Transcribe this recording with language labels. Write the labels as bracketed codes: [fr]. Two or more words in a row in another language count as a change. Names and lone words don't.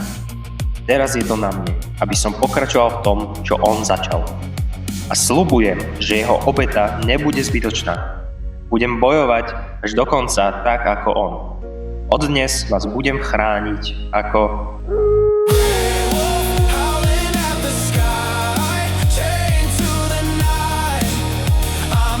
[sk] Teraz je to na mne, aby som pokračoval v tom, čo on začal. A sľubujem, že jeho obeta nebude zbytočná. Budem bojovať až do konca tak ako on. Od dnes vás budem chrániť ako... [en] Howling at the sky, chained to the night.